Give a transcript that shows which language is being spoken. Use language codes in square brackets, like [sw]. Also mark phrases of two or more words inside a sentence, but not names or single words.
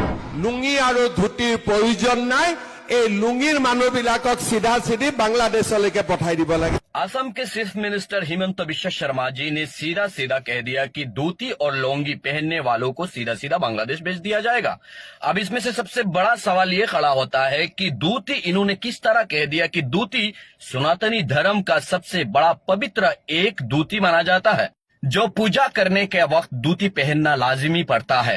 [as] লুঙি আৰু ধুতিৰ প্ৰয়োজন নাই। এই লুঙিৰ মানুহবিলাকক চিধা চিধি বাংলাদেশলৈকে পঠাই দিব লাগে। [hi] असम के चीफ मिनिस्टर हिमंत बिश्व शर्मा जी ने सीधा सीधा कह दिया कि धोती और लुंगी पहनने वालों को सीधा सीधा बांग्लादेश भेज दिया जाएगा। अब इसमें से सबसे बड़ा सवाल ये खड़ा होता है कि धोती इन्होंने किस तरह कह दिया कि धोती सनातनी धर्म का सबसे बड़ा पवित्र एक धोती माना जाता है, जो पूजा करने के वक्त धोती पहनना लाजिमी पड़ता है।